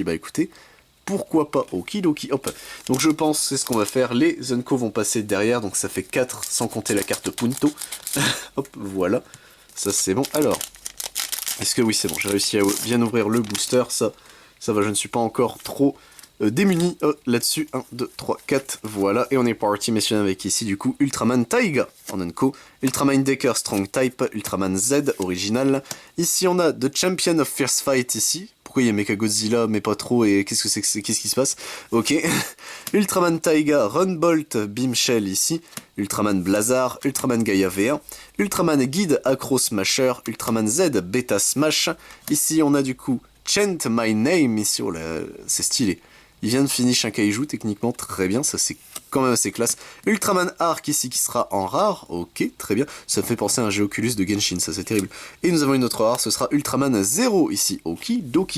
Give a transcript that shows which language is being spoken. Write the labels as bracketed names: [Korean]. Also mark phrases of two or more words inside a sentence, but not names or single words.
[French] Bah écoutez, pourquoi pas, okidoki, hop. Donc je pense, c'est ce qu'on va faire, les Unco vont passer derrière, donc ça fait 4, sans compter la carte Punto. Hop, voilà, ça c'est bon. Alors, est-ce que oui c'est bon, j'ai réussi à bien ouvrir le booster, ça va, je ne suis pas encore trop... démunis là-dessus, 1, 2, 3, 4, voilà, et on est parti messieurs avec ici du coup Ultraman Taiga en Unco, Ultraman Decker Strong Type, Ultraman Z original, ici on a The Champion of Fierce Fight ici, pourquoi il y a Mechagodzilla mais pas trop, et qu'est-ce qui se passe, ok, Ultraman Taiga Runbolt Beam Shell ici, Ultraman Blazar, Ultraman Gaia V1, Ultraman Guide Acro Smasher, Ultraman Z Beta Smash, ici on a du coup Chant My Name ici, oh là, c'est stylé. Il vient de finish un kaiju, techniquement, très bien, ça c'est quand même assez classe. Ultraman Arc ici qui sera en rare, ok, très bien. Ça me fait penser à un Geoculus de Genshin, ça c'est terrible. Et nous avons une autre rare, ce sera Ultraman Zero ici, okidoki.